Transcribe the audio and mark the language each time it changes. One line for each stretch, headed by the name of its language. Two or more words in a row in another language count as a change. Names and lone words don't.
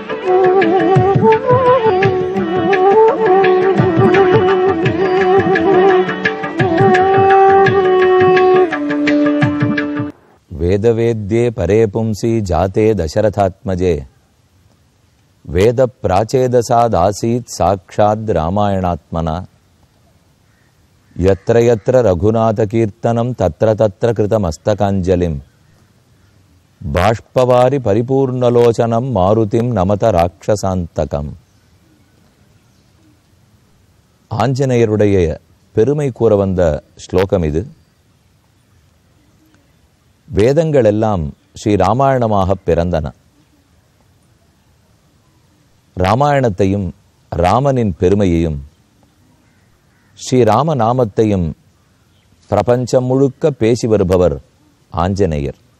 Sanskrit: वेदवेद्ये परे पुंसी जाते दशरथात्मजे वेद प्राचेदसादासीत् साक्षाद् रामायणात्मना यत्र यत्र रघुनाथ कीर्तनं तत्र तत्र कृतमस्तकाञ्जलिं बाष्पवारि परिपूर्णलोचनं मारुतिं नमत ராட்சசாந்தகம்.
Tamil: ஆஞ்சநேயருடைய பெருமை கூற வந்த ஸ்லோகம் இது. வேதங்கள் எல்லாம் ஸ்ரீ ராமாயணமாக பிறந்தன. ராமாயணத்தையும் ராமனின் பெருமையையும் ஸ்ரீராம நாமத்தையும் பிரபஞ்சம் முழுக்க பேசி வருபவர் ஆஞ்சநேயர்.